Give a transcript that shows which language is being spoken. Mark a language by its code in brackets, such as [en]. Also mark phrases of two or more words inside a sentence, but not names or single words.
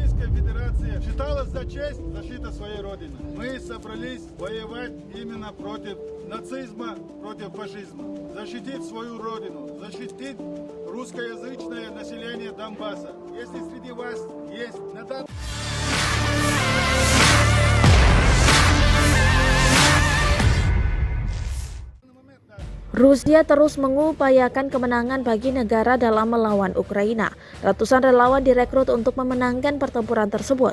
[ru] Российской Федерации считалось за честь защита своей Родины. Мы собрались воевать именно против нацизма, против фашизма. Защитить свою Родину, защитить русскоязычное население Донбасса. Если среди вас есть на данный [id] Rusia terus mengupayakan kemenangan bagi negara dalam melawan Ukraina. Ratusan relawan direkrut untuk memenangkan pertempuran tersebut.